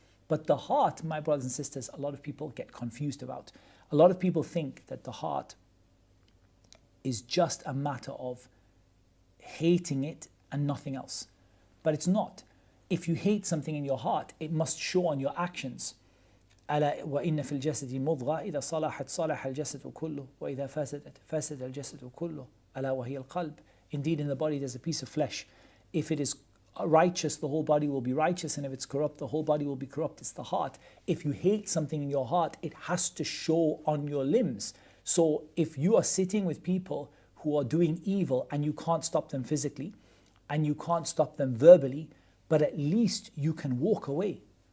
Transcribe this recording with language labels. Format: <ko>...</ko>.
<en>But the heart, my brothers and sisters, a lot of people get confused about. A lot of people think that the heart is just a matter of hating it and nothing else. But it's not. If you hate something in your heart, it must show on your actions.</en> <ar>ألا وإن في الجسد مضغة إذا صلحت صلح الجسد كله وإذا فسدت فسد الجسد كله ألا وهي القلب.</ar> <en>Indeed, in the body there's a piece of flesh. If it is righteous, the whole body will be righteous, and if it's corrupt, the whole body will be corrupt. It's the heart. If you hate something in your heart, it has to show on your limbs. So if you are sitting with people who are doing evil and you can't stop them physically and you can't stop them verbally, but at least you can walk away.</en>